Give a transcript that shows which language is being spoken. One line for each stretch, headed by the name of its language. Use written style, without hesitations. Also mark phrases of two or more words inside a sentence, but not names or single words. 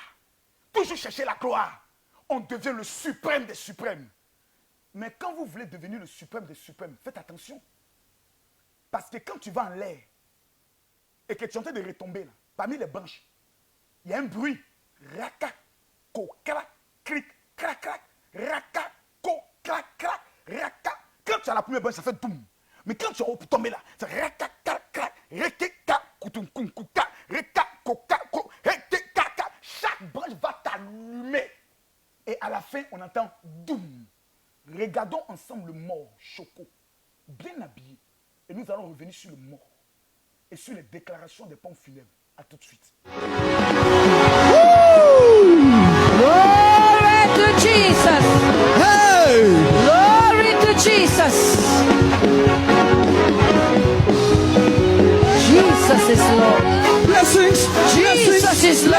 French: Toujours chercher la gloire. On devient le suprême des suprêmes. Mais quand vous voulez devenir le suprême des suprêmes, faites attention. Parce que quand tu vas en l'air et que tu es en train de retomber là, parmi les branches, il y a un bruit. Raka. ko, crac, cric, crac, crac, raka, ko, crac, crac, raka. Quand tu as la première branche, ça fait doum. Mais quand tu es tombé là, c'est raka, crac, crac, reke, ka, koutoum, koum, kouka, reka, koka, ko, reke, kaka. Chaque branche va t'allumer. Et à la fin, on entend doum. Regardons ensemble le mort, Choco, bien habillé. Et nous allons revenir sur le mort et sur les déclarations des pompes funèbres. À tout de suite.
English: Glory to Jesus. Hey! Glory to Jesus. Jesus is Lord. Blessings, Jesus is Lord.